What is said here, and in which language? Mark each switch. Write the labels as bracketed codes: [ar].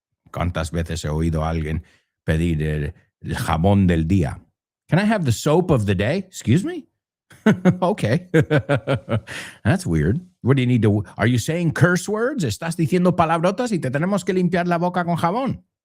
[es] ¿Cuántas veces he oído a alguien pedir el jabón del día? [en] Can I have the soap of the day? Excuse me? Okay. That's weird. What do you need to... Are you saying curse words? [es] ¿Estás diciendo palabrotas y te tenemos que limpiar la boca con jabón?